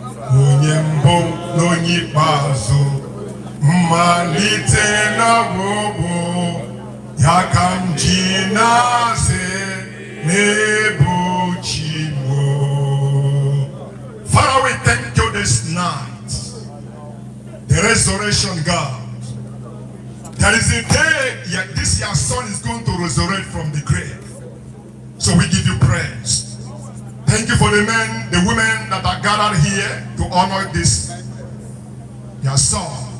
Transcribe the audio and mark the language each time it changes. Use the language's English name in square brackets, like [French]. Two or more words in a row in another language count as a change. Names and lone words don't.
[Igbo] Onye mbụ na onye ikpeazụ. Mmalite na ọgwụgwụ. Ya ka m ji na-asị na ị bụ Chi m o. [English] Father, we thank you this night. The resurrection God. There is a day, yeah, this your son is going to resurrect from the grave. So we give you praise. Thank you for the men, the women that are gathered here to honor this, your son.